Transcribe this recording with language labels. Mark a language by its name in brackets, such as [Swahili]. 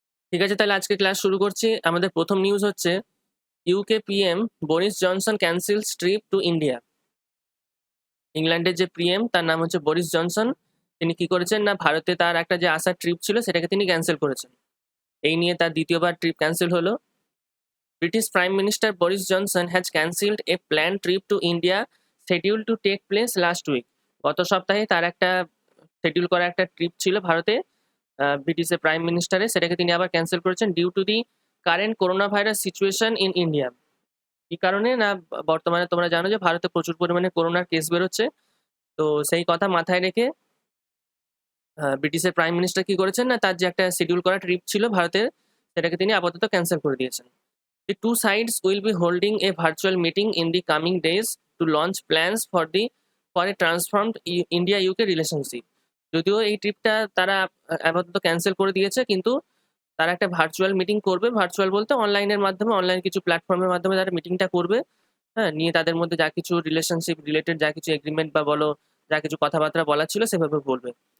[Bangla] ঠিক আছে, তাহলে আজকে ক্লাস শুরু করছি। আমাদের প্রথম নিউজ হচ্ছে [English] UK PM Boris Johnson cancels trip to India. [Bangla] ইংল্যান্ডের যে পিএম তার নাম হচ্ছে বরিস জনসন। তিনি কি করেছেন না, ভারতে তার একটা যে আসার ট্রিপ ছিল সেটাকে তিনি ক্যান্সেল করেছেন। এই নিয়ে তার দ্বিতীয়বার ট্রিপ ক্যান্সেল হলো। [English] British Prime Minister Boris Johnson has cancelled a planned trip to India scheduled to take place last week. [Bangla] গত সপ্তাহে তার একটা শিডিউল করা একটা ট্রিপ ছিল ভারতে, ব্রিটিশের প্রাইম মিনিস্টারের, সেটাকে তিনি আবার ক্যান্সেল করেছেন [English] Due to the current corona virus situation in India. [Bangla] কি কারণে না, বর্তমানে তোমরা জানো যে ভারতে প্রচুর পরিমাণে করোনার কেস বেরোচ্ছে। তো সেই কথা মাথায় রেখে ব্রিটিশের প্রাইম মিনিস্টার কি করেছেন না, তার যে একটা শিডিউল করা ট্রিপ ছিল ভারতের সেটাকে তিনি আপাতত ক্যান্সেল করে দিয়েছেন। [English] The two sides will be holding a virtual meeting in the coming days to launch plans for a transformed India-UK relationship. [Bangla] যদিও এই ট্রিপটা তারা আপাতত ক্যান্সেল করে দিয়েছে, কিন্তু তারা একটা ভার্চুয়াল মিটিং করবে। ভার্চুয়াল বলতে অনলাইনের মাধ্যমে, অনলাইন কিছু প্ল্যাটফর্মের মাধ্যমে তারা মিটিংটা করবে। হ্যাঁ, নিয়ে তাদের মধ্যে যা কিছু রিলেশনশিপ রিলেটেড যা কিছু এগ্রিমেন্ট বা বলো যা কিছু কথাবার্তা বলা ছিল সেভাবে বলবে।